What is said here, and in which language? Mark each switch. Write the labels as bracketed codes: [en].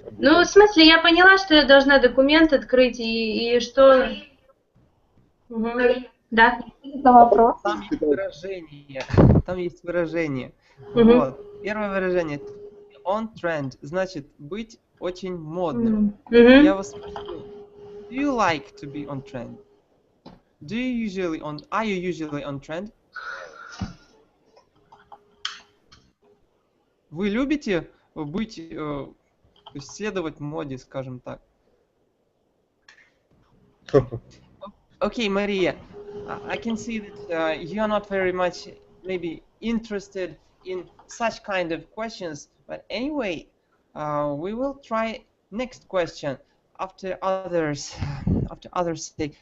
[ru] Ну, в смысле, я поняла, что я должна документ открыть и что... Да. Это вопрос. Там есть выражение. Вот. Первое выражение. On trend значит быть очень модным. Я вас спросил, [en] do you like to be on trend? Are you usually on trend? [ru] Вы любите быть, следовать моде, скажем так? [en] Okay, Maria, I can see that you are not very much maybe interested in such kind of questions, but anyway, we will try next question after others say.